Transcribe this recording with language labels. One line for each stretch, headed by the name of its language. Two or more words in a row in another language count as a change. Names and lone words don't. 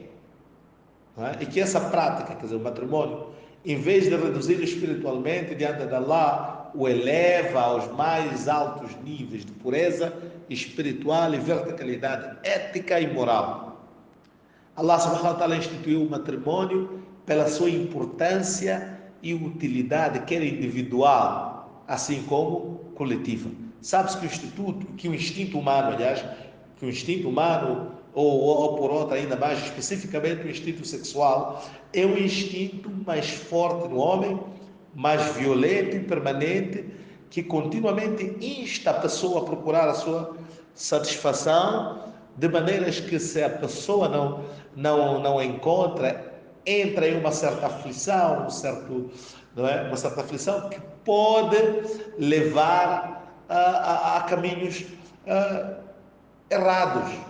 Portuguese: Não é? E que essa prática, quer dizer, o matrimônio, em vez de reduzi-lo espiritualmente diante de Allah, o eleva aos mais altos níveis de pureza espiritual e verticalidade ética e moral. Allah
Arabic: سبحانه وتعالى
Portuguese: instituiu o matrimônio pela sua importância e utilidade, quer individual, assim como coletiva. Sabe-se que o instinto humano, aliás, que o instinto humano, ou por outra ainda mais especificamente o instinto sexual, é o instinto mais forte no homem, mais violento e permanente, que continuamente insta a pessoa a procurar a sua satisfação, de maneiras que se a pessoa não encontra, entra em uma certa aflição, uma certa aflição que pode levar a caminhos errados.